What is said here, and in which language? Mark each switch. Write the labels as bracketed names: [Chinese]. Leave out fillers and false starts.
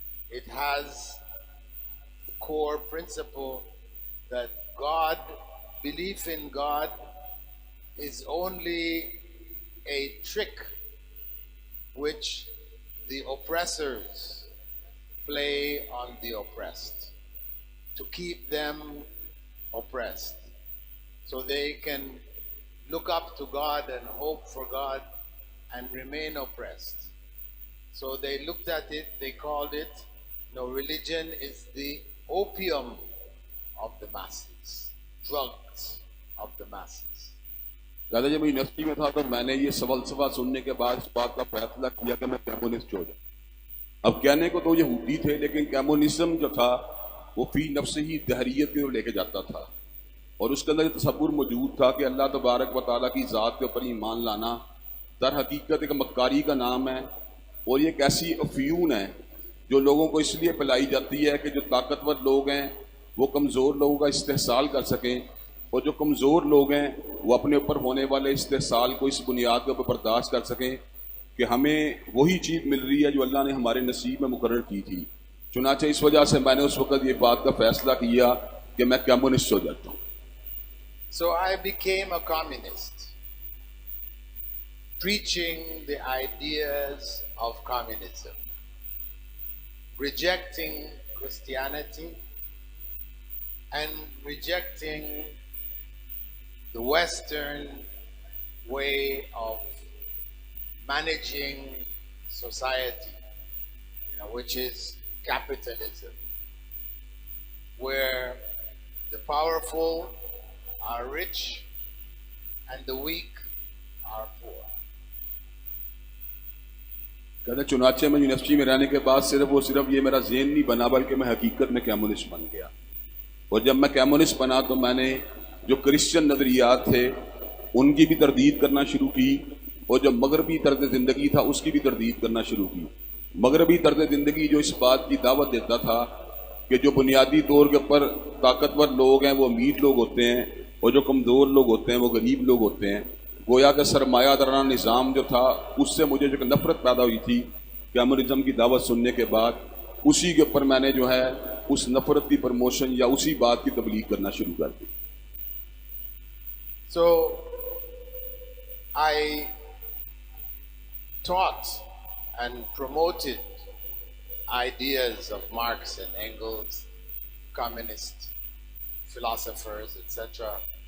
[English] it has the core principle that God, belief in God, is only a trick which the oppressors play on the oppressed to keep them oppressed, so they can look up to God and hope for God and remain oppressed. So they looked at it, they called it, religion is the opium of the masses, drugs of the masses. [Hindi] दादा जब मैं university में था तो मैंने ये सफलसफा सुनने के बाद इस बात का फैसला किया कि मैं कम्युनिस्ट हो जाऊं। अब कहने को तो यहूदी थे, लेकिन कम्युनिज्म जो था वो फी नफ्स ही दहरियत की ओर लेके जाता था और उसके अंदर तसव्वुर मौजूद था कि अल्लाह तबारक व तआला की ज़ात के ऊपर ईमान लाना दर हकीकत एक मक्कारी का नाम है और ये एक ऐसी अफ्यून है जो लोगों को इसलिए पिलाई जाती है कि जो ताकतवर लोग हैं वो कमज़ोर लोगों का इस्तेहसाल कर सकें और जो कमज़ोर लोग हैं वो अपने ऊपर होने वाले इस्तेहसाल को इस बुनियाद के ऊपर बर्दाश्त कर सकें कि हमें वही चीज़ मिल रही है जो अल्लाह ने हमारे नसीब में मुकर्रर की थी। चुनांचे इस वजह से मैंने उस वक़्त ये बात का फैसला किया कि मैं कम्युनिस्ट हो जाता हूँ। [English] So I became a communist, preaching the ideas of communism, rejecting Christianity and rejecting the Western way of managing society, which is capitalism, where the powerful are rich and the weak are poor. [Hindi] कहते चुनाचे में university में रहने के बाद सिर्फ और सिर्फ ये मेरा ज़हन नहीं बना बल्कि मैं हकीकत में कम्युनिस्ट बन गया और जब मैं कम्युनिस्ट बना तो मैंने जो क्रिश्चियन नज़रियात थे उनकी भी तरदीद करना शुरू की और जो मगरबी तर्ज ज़िंदगी था उसकी भी तरदीद करना शुरू की। मगरबी तर्ज ज़िंदगी जो इस बात की दावत देता था कि जो बुनियादी तौर के ऊपर ताकतवर लोग हैं वो अमीर लोग होते हैं और जो कमज़ोर लोग होते हैं वो गरीब लोग होते हैं। गोया का सरमायादाराना निज़ाम जो था उससे मुझे जो नफ़रत पैदा हुई थी कम्युनिज्म की दावत सुनने के बाद, उसी के ऊपर मैंने जो है उस नफ़रत की प्रमोशन या उसी बात की तबलीग करना शुरू कर दी। [English] So I taught and promoted ideas of Marx and Engels, communist philosophers, etc.